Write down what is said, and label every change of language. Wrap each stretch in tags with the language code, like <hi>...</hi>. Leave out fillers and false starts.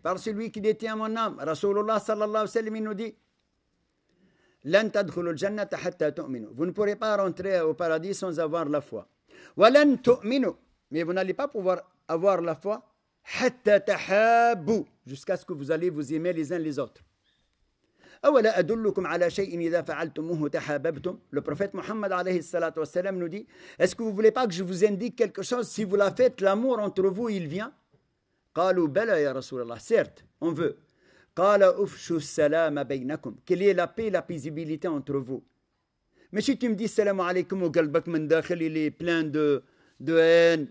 <fr>Par celui qui détient mon âme. Rasulullah sallallahu alayhi wa sallam, il nous dit</fr> <ar>Lan tadkhulu al-jannata hatta tu'minu.</ar> <fr>Vous ne pourrez pas rentrer au paradis sans avoir la foi.</fr> <ar>Walan tu'minu.</ar> <fr>Mais vous n'allez pas pouvoir avoir la foi</fr> <ar>hatta tahabbu,</ar> <fr>jusqu'à ce que vous allez vous aimer les uns les autres.</fr> <ar>أولا أدلكم على شيء إذا فعلتموه تحاببتم.</ar> <fr>Le prophète Mohammed alayhi salatu wa salam nous dit est-ce que vous voulez pas que je vous indique quelque chose? Si vous la faites, l'amour entre vous il vient.</fr> <ar>قالوا بلى يا رسول الله.</ar> <fr>Certes, on veut.</fr> <ar>قال أفشوا السلام بينكم.</ar> <fr>Quelle est la paix, la paisibilité entre vous? Mais si tu me dis salam alaykum au</fr> <ar>qalbak min dakhil,</ar> <fr>il est plein de haine.</fr>